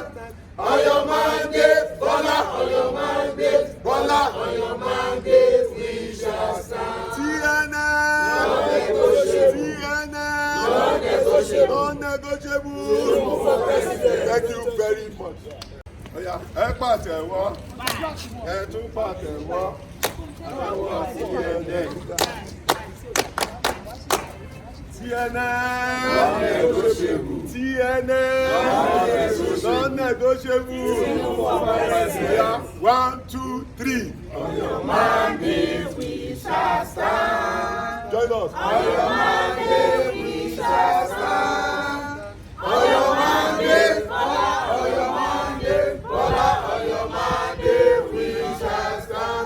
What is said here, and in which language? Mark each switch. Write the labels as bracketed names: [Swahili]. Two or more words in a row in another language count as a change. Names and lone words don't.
[English] On your mandate, Bola, on your mandate, Bola, on your mandate we shall stand. TNN. Non-negotiable. Thank you very much. [Yoruba] Ẹ pàtẹ́wọ́, ẹ tún pàtẹ́wọ́, àtẹ́wọ́ TNN. [English] TNN. Non-negotiable. TNN. Non-negotiable. 1, 2, 3. On your mandate we shall stand. Join us. On your mandate we shall stand. On your mandate, Bola, on your mandate, Bola, on your mandate we shall stand.